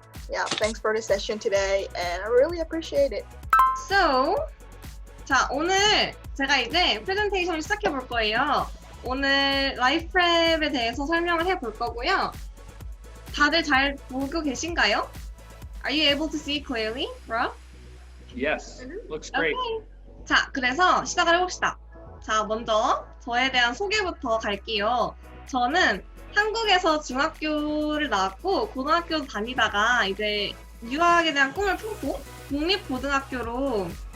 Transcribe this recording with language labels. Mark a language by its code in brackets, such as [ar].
[en] Yeah, thanks for the session today, and I really appreciate it. [ko] So, 자, 오늘 제가 이제 프레젠테이션을 시작해 볼 거예요. 오늘 라이프랩에 대해서 설명을 해 볼 거고요. 다들 잘 보고 계신가요? [en] Are you able to see clearly, bro? Yes, looks great. Okay. [ko] 자, 그래서 시작을 해봅시다. 자, 먼저 저에 대한 소개부터 갈게요. 저는 한국에서 중학교를 나왔고 고등학교 다니다가 이제 유학에 대한 꿈을 품고 국립고등학교로